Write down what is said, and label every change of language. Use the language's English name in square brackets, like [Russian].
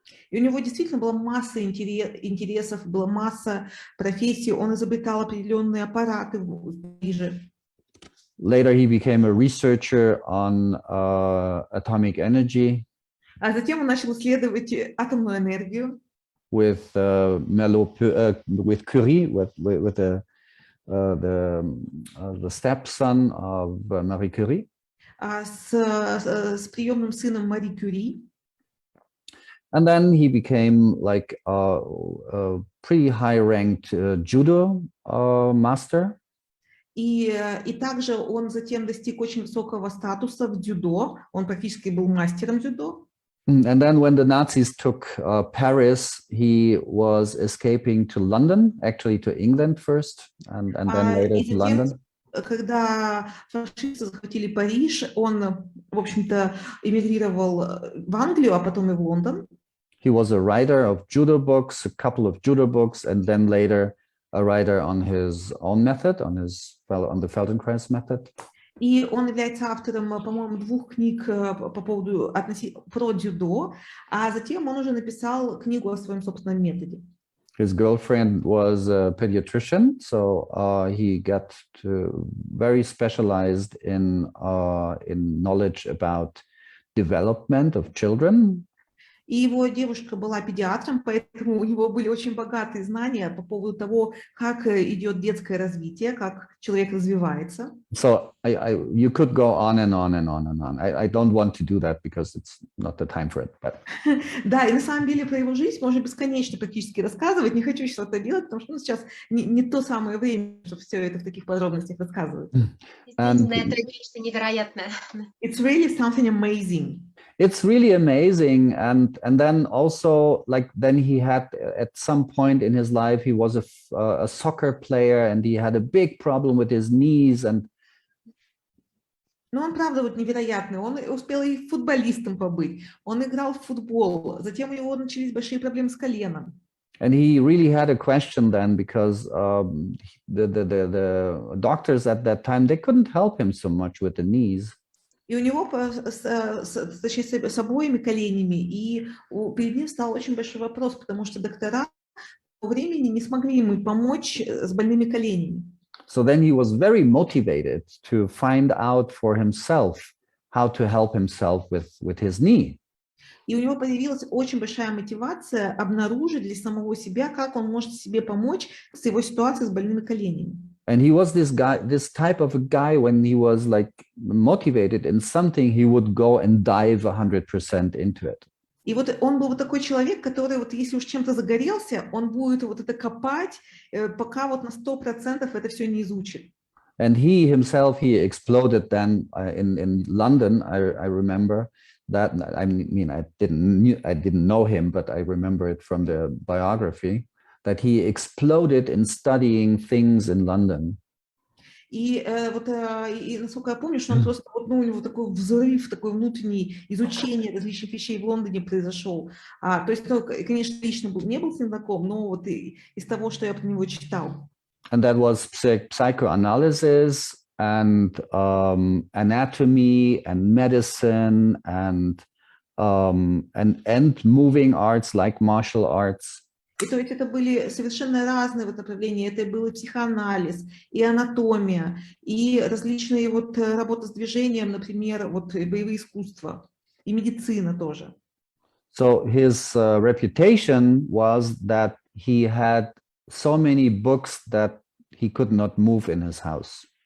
[Russian] И у него действительно была масса интересов, была масса профессий. Он изобретал определенные аппараты в Париже. [English] Later, he became a researcher on atomic energy. [Russian] А затем он начал исследовать атомную энергию. [English] With Curie, with the stepson of Marie Curie. [Russian] С приемным сыном Мари Кюри. [English] And then he became like a pretty high-ranked judo master. [Russian] И также он затем достиг очень высокого статуса в дзюдо. Он практически был мастером дзюдо. [English] And then when the Nazis took Paris, he was escaping to London, actually to England first, and then later to London. [Russian] когда фашисты захватили Париж, он, в общем-то, эмигрировал в Англию, а потом и в Лондон. [English] He was a writer of judo books, a couple of judo books, and then later a writer on his own method, on the Feldenkrais Method. [Russian] И он является автором, по-моему, 2 книг по поводу про дзюдо, а затем он уже написал книгу о своем собственном методе. [English] His girlfriend was a pediatrician, so he got very specialized in knowledge about development of children. [Russian] И его девушка была педиатром, поэтому у него были очень богатые знания по поводу того, как идет детское развитие, как человек развивается. [English] So you could go on and on and on and on. I don't want to do that because it's not the time for it. But... [Russian] Да, и на самом деле про его жизнь можно бесконечно практически рассказывать. Не хочу сейчас это делать, потому что сейчас не то самое время, чтобы все это в таких подробностях рассказывать. Действительно, это нечто невероятное. [English] It's really something amazing. It's really amazing, and then also then he had at some point in his life he was a soccer player and he had a big problem with his knees and. [Russian] Но он правда вот невероятный. Он успел и футболистом побыть. Он играл в футбол. Затем у него начались большие проблемы с коленом. [English] And he really had a question then because the doctors at that time they couldn't help him so much with the knees. [Russian] И у него с обоими коленями, и перед ним стал очень большой вопрос, потому что доктора по времени не смогли ему помочь с больными коленями. [English] So then he was very motivated to find out for himself how to help himself with his knee. [Russian] И у него появилась очень большая мотивация обнаружить для самого себя, как он может себе помочь с его ситуацией с больными коленями. [English] And he was this type of a guy, when he was motivated in something, he would go and dive 100% into it. [Russian] И вот он был вот такой человек, который вот если уж чем-то загорелся, он будет вот это копать, пока вот на 100% это все не изучит. [English] And he himself, he exploded then in London. I remember that. I mean, I didn't know him, but I remember it from the biography. That he exploded in studying things in London. [Russian] И насколько я помню, что он просто, у него такой взрыв, такой внутренний изучение различных вещей в Лондоне произошел. То есть, конечно, лично не был с ним знаком, но вот из того, что я про него читал. [English] And that was psychoanalysis and anatomy and medicine and moving arts like martial arts. [Russian] И то есть это были совершенно разные вот направления. Это был и психоанализ, и анатомия, и различные вот работы с движением, например, вот боевые искусства, и медицина тоже. [English] So his reputation was that he had so many books that he could not move in his house.